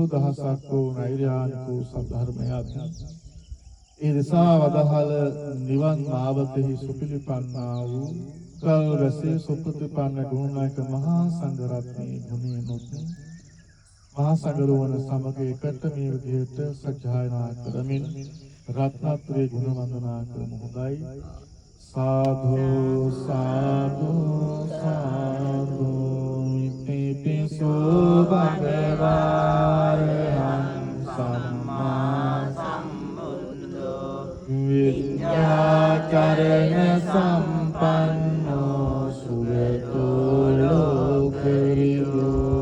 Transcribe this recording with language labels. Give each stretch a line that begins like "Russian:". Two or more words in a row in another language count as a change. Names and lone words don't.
Sinhala: දහසක් වූ නෛර්යානික වූ සද්ධර්මයත් ඒ නිසා වදහල නිවන් මාවතෙහි සුපිලිපන්නා වූ කල් රැසේ සුප්‍රතිපන්න ගුණනායක මහා සංඝ රත්නයේ ගුණයනොත් මහා සංඝරුවන සමග එකට මේ විදිහට සජ්ජායනා කරමින් රත්නත්‍රේ ගුණ වන්දනා කරමු. හොඳයි.
Pali: साधु साधु साधु इतिपिसो भगवान् सम्मा सम्बुद्धो विद्याचरण सम्पन्नो सुरतो लोकरियो